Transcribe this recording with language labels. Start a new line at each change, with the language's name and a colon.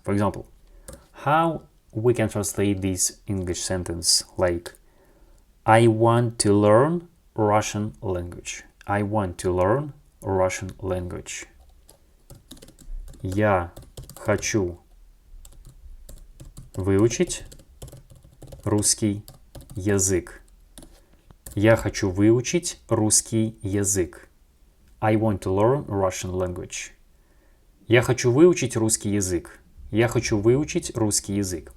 English: For example, how we can translate this English sentence like I want to learn Russian language. I want to learn Russian language.
Russian: Я хочу выучить русский язык. Я хочу выучить русский язык.
English: I want to learn Russian language.
Russian: Я хочу выучить русский язык. Я хочу выучить русский язык.